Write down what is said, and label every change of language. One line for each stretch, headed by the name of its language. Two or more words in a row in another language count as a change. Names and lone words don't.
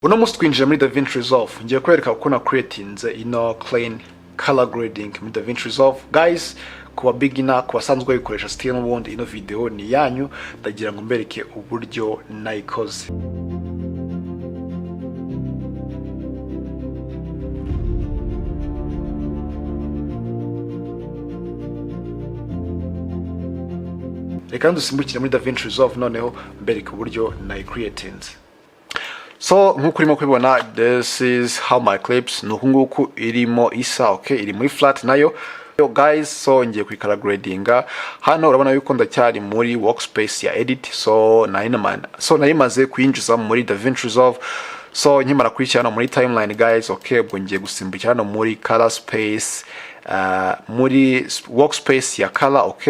Kinyarwanda: Uno munsi twinjiye muri DaVinci Resolve. Ngiye kwereka uko na creatinze ino
English: clean color grading
Kinyarwanda: muri DaVinci Resolve. Guys, kuba beginner, kuba sanzwe bayikoresha still n'ubundi ino video ni yanyu, ndagira ngo mbereke uburyo nayikoze. Reka ndusimbukire muri DaVinci Resolve noneho mbereke uburyo nayicreatinze. So nkuko urimo kubibona,
English: this is how my clips
Kinyarwanda: nukunguku irimo isa, okay, iri muri flat nayo. Yo guys, so ngiye kwikara gradinga hano. Urabona yuko ndacyari muri workspace ya edit, so nayimaze kuyinjiza muri DaVinci Resolve. So nkimara kwishyira hano muri timeline guys, okay, ubwo ngiye gusimbukira hano muri color space, muri workspace ya color, okay.